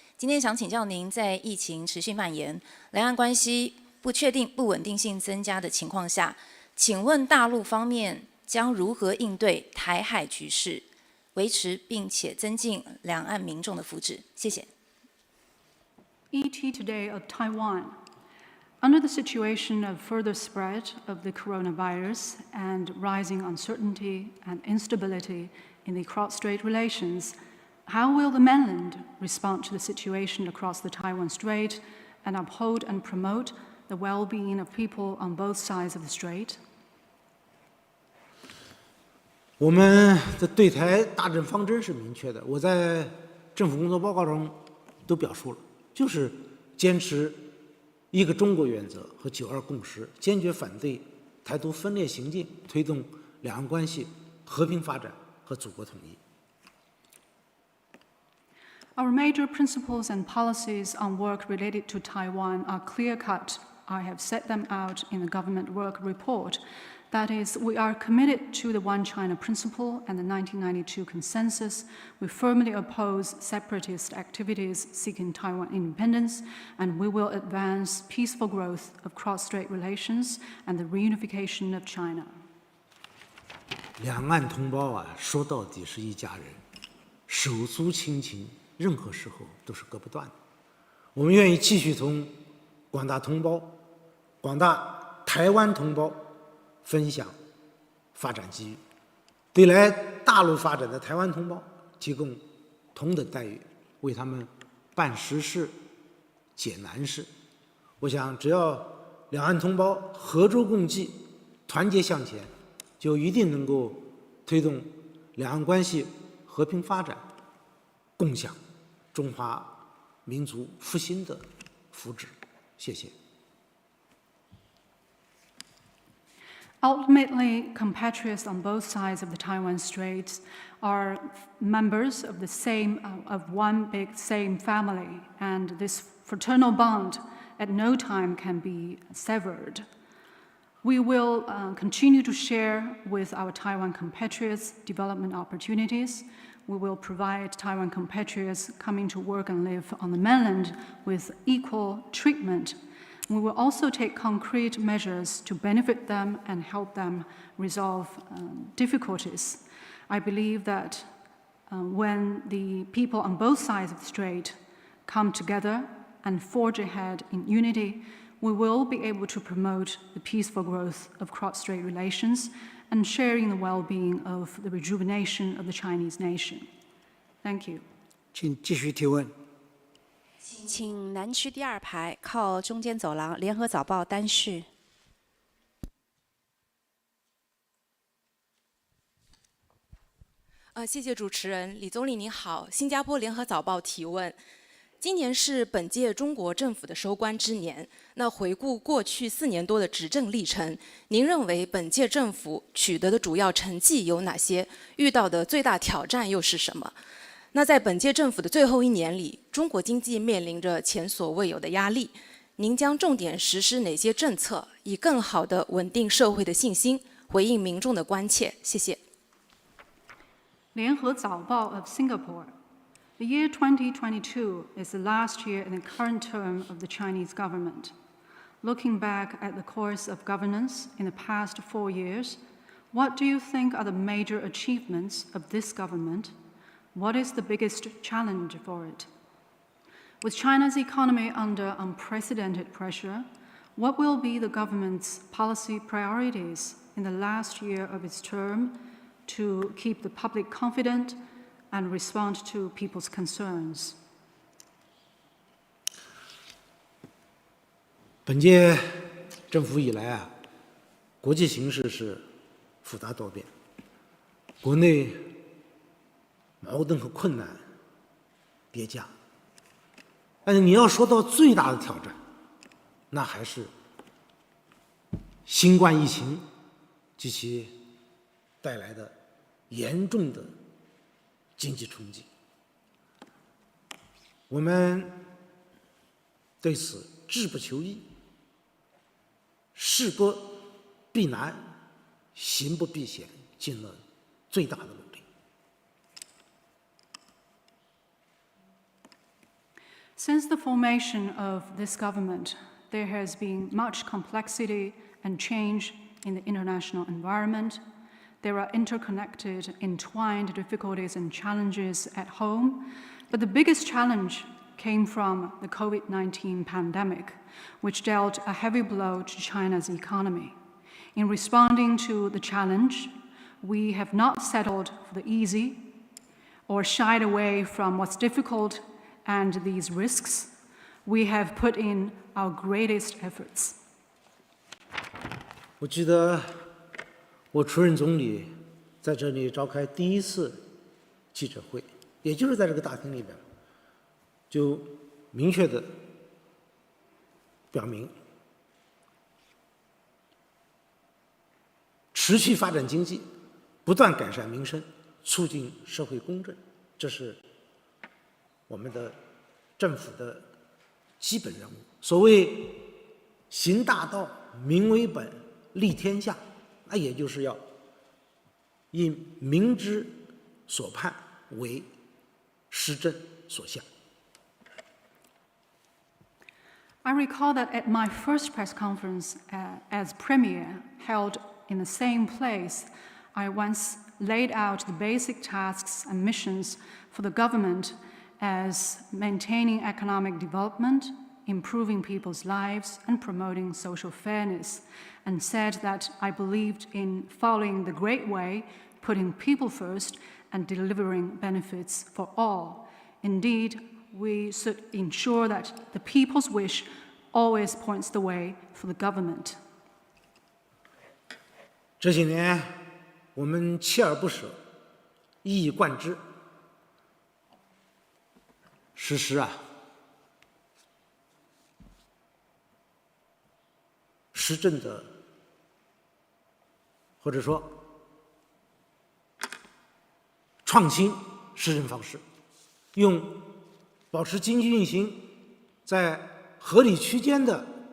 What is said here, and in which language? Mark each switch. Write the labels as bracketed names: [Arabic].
[Chinese] 今天想请教您，在疫情持续蔓延、两岸关系不确定、不稳定性增加的情况下，请问大陆方面将如何应对台海局势，维持并且增进两岸民众的福祉？谢谢。 [English] ET Today of Taiwan. Under the situation of further spread of the coronavirus and rising uncertainty and instability in the cross-strait relations, how will the mainland respond to the situation across the Taiwan Strait and uphold and promote the well-being of people on both sides of the strait? [Chinese] 我们的对台大政方针是明确的，我在政府工作报告中都表述了，就是坚持一个中国原则和9·2共识，坚决反对台独分裂行径，推动两岸关系和平发展和祖国统一。 [English] Our major principles and policies on work related to Taiwan are clear-cut. I have set them out in the government work report. That is, we are committed to the One China principle and the 1992 consensus. We firmly oppose separatist activities seeking Taiwan independence, and we will advance peaceful growth of cross-strait relations and the reunification of China. [Chinese] 两岸同胞说到底是一家人，手足亲情，任何时候都是割不断的。我们愿意继续同广大同胞、广大台湾同胞分享发展机遇，对来大陆发展的台湾同胞提供同等待遇，为他们办实事、解难事。我想，只要两岸同胞合舟共济、团结向前，就一定能够推动两岸关系和平发展，共享中华民族复兴的福祉。谢谢。 [English] Ultimately, compatriots on both sides of the Taiwan Strait are members of one big same family, and this fraternal bond at no time can be severed. We will continue to share with our Taiwan compatriots development opportunities. We will provide Taiwan compatriots coming to work and live on the mainland with equal treatment. We will also take concrete measures to benefit them and help them resolve difficulties. I believe that when the people on both sides of the strait come together and forge ahead in unity, we will be able to promote the peaceful growth of cross-strait relations and sharing the well-being of the rejuvenation of the Chinese nation. Thank you. [Chinese] 请继续提问。请南区第2排靠中间走廊，联合早报单序。谢谢主持人。李总理您好，新加坡联合早报提问。今年是本届中国政府的收官之年，那回顾过去4年多的执政历程，您认为本届政府取得的主要成绩有哪些？遇到的最大挑战又是什么？那在本届政府的最后1年里，中国经济面临着前所未有的压力，您将重点实施哪些政策，以更好地稳定社会的信心，回应民众的关切？谢谢。 [English] 联合早报 of Singapore.The year 2022 is the last year in the current term of the Chinese government. Looking back at the course of governance in the past 4 years, what do you think are the major achievements of this government? What is the biggest challenge for it? With China's economy under unprecedented pressure, what will be the government's policy priorities in the last year of its term to keep the public confident?And respond to people's concerns. [Chinese] 本届政府以来啊，国际形势是复杂多变，国内矛盾和困难叠加。但是你要说到最大的挑战，那还是新冠疫情及其带来的严重的经济冲击。我们对此志不求易，事不避难，行不避险，尽了最大的努力。 [English] Since the formation of this government, there has been much complexity and change in the international environment. There are interconnected, entwined difficulties and challenges at home, but the biggest challenge came from the COVID-19 pandemic, which dealt a heavy blow to China's economy. In responding to the challenge, we have not settled for the easy or shied away from what's difficult and these risks. We have put in our greatest efforts. [Chinese] 我记得我出任总理，在这里召开第1次记者会，也就是在这个大厅里边，就明确地表明，持续发展经济，不断改善民生，促进社会公正，这是我们的政府的基本任务。所谓行大道，民为本，利天下，那也就是要以民之所盼为施政所向。 [English] I recall that at my first press conference as Premier, held in the same place, I once laid out the basic tasks and missions for the government as maintaining economic development, improving people's lives, and promoting social fairness, and said that I believed in following the Great Way, putting people first, and delivering benefits for all. Indeed, we should ensure that the people's wish always points the way for the government. [Chinese] 这些年，我们锲而不舍，一以贯之，实施施政的，或者说创新施政方式，用保持经济运行在合理区间的